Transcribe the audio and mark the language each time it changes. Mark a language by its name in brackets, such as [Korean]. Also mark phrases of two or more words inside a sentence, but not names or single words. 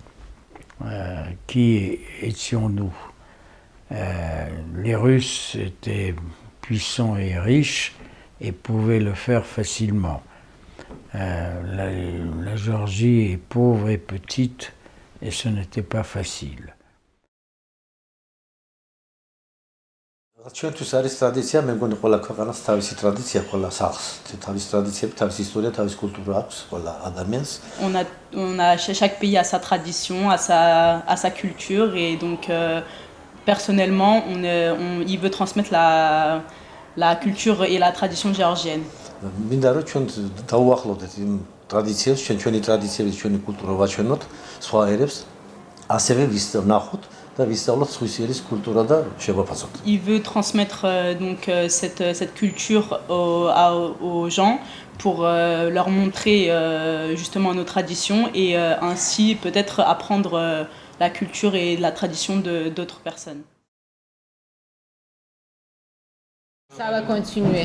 [French] Qui étions-nous? Les Russes étaient puissants et riches et pouvaient le faire facilement. La Géorgie est pauvre et petite et ce n'était pas facile. [Georgian] ჩვენთვის არის ტრადიცია, მე მგონი ყველა ქვეყანას თავისი ტრადიცია, ყველა სახლს თავისი ტრადიციები, თავისი ისტორია, თავისი კულტურა აქვს ყველა ადამიანს. [French] Chaque pays a sa tradition, a sa culture et donc personnellement il veut transmettre la culture et la tradition géorgienne. [Georgian] მინდა რომ ჩვენ დავუახლოვდეთ იმ ტრადიციებს, ჩვენი ტრადიციების, ჩვენი კულტურა ვაჩვენოთ სხვა ერებს, ასევე ვნახოთ და ვისწავლოთ სხვის ერის კულტურა და შევაფასოთ. [French] Il veut transmettre donc cette culture aux gens pour leur montrer justement nos traditions et ainsi peut-être apprendre la culture et la tradition d'autres personnes. Ça va continuer.